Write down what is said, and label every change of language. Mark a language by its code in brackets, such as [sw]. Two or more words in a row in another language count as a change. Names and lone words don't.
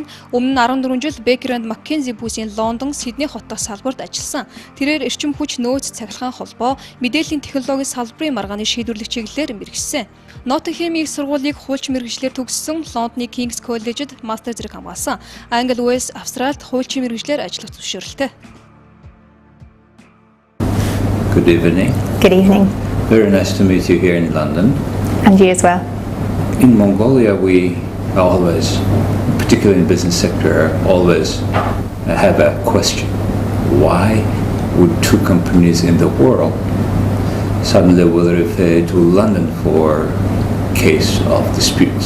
[mn] Өмнө нь 14 жил Бекер энд Маккензи бүсийн Лондон, Сидней хот дахь салбарт ажилласан. Тэрээр эрчим хүч нөөц цахилгаан холбоо, мэдээллийн технологийн салбарын маргааны шийдвэрлэх чиглэлээр мэргэжсэн. Ноттинхэмийн сургуулийг хуульч мэргэжлээр төгссөн, Лондоны Кингс коллежид мастер зэрэг хамгаалсан. Англи, Уэльс, Австралид хуульч мэргэжлээр ажиллах зөвшөөрөлтэй. [en] Good evening. Good evening. Very nice to meet you here in London. And you as well. In Mongolia, we always, particularly in the business sector, always have a question. Why would two companies in the world suddenly will refer to London for case of disputes?